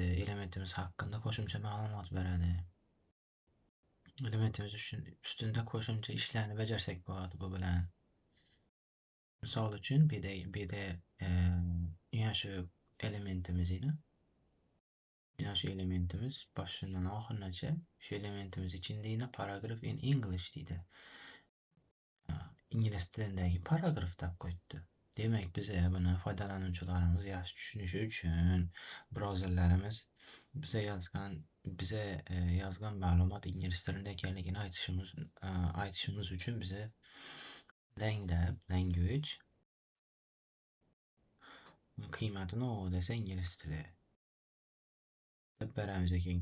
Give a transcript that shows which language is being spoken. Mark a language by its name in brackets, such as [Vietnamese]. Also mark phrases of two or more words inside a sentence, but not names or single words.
[Uzbek] Elementimiz haqida qo'shimcha ma'lumot beradi. Elementimiz ustunda qo'shimcha ishlarni bajarsak bo'ladi bu bilan. Misol uchun bu yerda yana shu elementimizni boshidan oxirigacha shu elementimiz ichidagi [English] paragraph in English [Uzbek] deydi. İngliz tilidagi paragraf deb qo'yibdi. Demak, biz buni foydalanuvchilarimiz yaxshi tushunishi uchun brauzerlarimiz biza yozgan ma'lumot ingliz tilida ekanligini aytishimiz uchun biza language qiymatini o desa ingliz tili deb beramiz ekan.